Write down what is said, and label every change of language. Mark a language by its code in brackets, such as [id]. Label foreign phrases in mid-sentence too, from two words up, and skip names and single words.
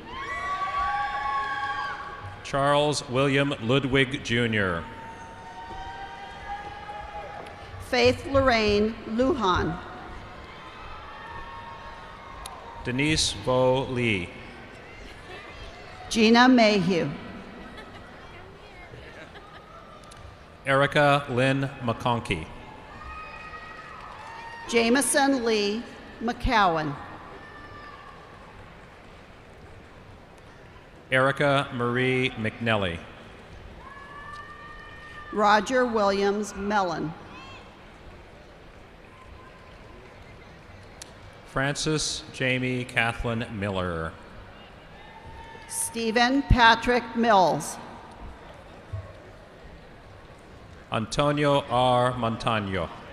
[en] Charles William Ludwig Jr. Faith Lorraine Lujan. Denise Vo Lee. Gina Mayhew. Erica Lynn McConkey. Jameson Lee McCowan. Erica Marie McNelly. Roger Williams Mellon. Francis Jamie Kathleen Miller. Stephen Patrick Mills. Antonio R. Montano.